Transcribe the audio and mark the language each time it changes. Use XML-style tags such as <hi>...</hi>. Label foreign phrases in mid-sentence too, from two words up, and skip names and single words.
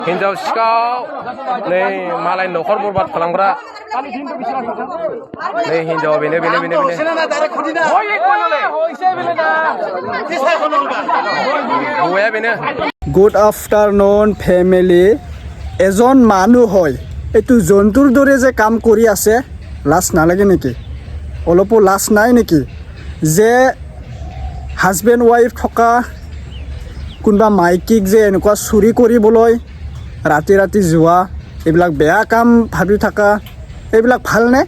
<brx>हिन्जाव सिखाव नै मालाय न'खर बरबाद खालामग्रा नै हिन्जाव बेनो हौवाया बेनो।</brx> <en>good afternoon family.</en> <as>এজন মানুহ হয় এইটো জন্তুৰ দৰে যে কাম কৰি আছে, লাজ নালাগে নেকি? অলপো লাজ নাই নেকি যে</as> <en>husband wife</en> <as>থকা কোনোবা মাইকীক যে এনেকুৱা চুৰি কৰিবলৈ ৰাতি ৰাতি যোৱা, এইবিলাক বেয়া কাম ভাবি থকা, এইবিলাক ভালনে?</as>